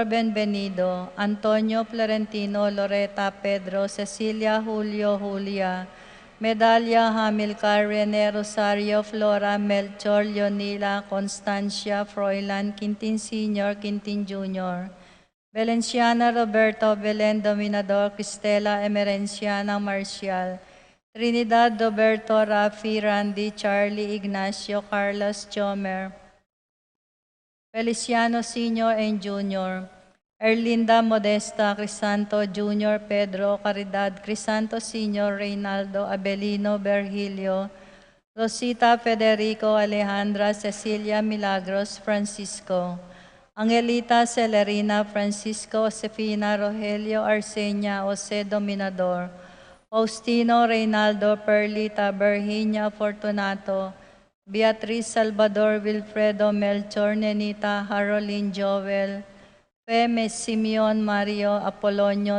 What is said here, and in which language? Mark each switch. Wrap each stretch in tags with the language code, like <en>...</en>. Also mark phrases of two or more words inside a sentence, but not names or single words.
<en>Benvenido, Antonio Florentino Loreta Pedro, Cecilia Julio Julia, Medalya Hamilcar Rene Rosario Flora Melchor Leonila Constancia Froilan Quintin Sr. Quintin Jr. Valenciana Roberto Belen Dominador Cristela Emerenciana Marcial, Trinidad Roberto Rafi Randy Charlie Ignacio Carlos Jomer, Feliciano Sr. and Jr., Erlinda Modesta Crisanto Jr. Pedro Caridad Crisanto Sr. Reynaldo Abelino Bergilio, Rosita Federico Alejandra Cecilia Milagros Francisco, Angelita Celerina Francisco Josefina Rogelio Arsenia Jose Dominador, Faustino Reynaldo Perlita Virginia Fortunato, Beatriz Salvador Wilfredo Melchor Nenita Haroline Joel, Feme Simeon Mario Apolonio</en>